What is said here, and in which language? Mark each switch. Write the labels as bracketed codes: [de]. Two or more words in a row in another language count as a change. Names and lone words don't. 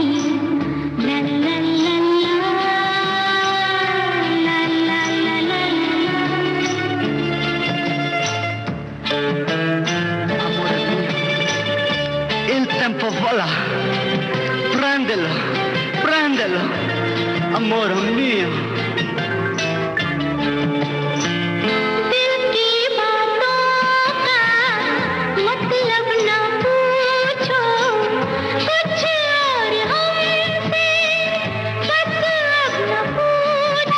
[it] ला ला ला ला ला ला ला Amore mio, il tempo vola, prendelo, prendelo, amore mio. [hi] दिल की बातों का मतलब न पूछो, कुछ और हमसे बस अब न पूछो।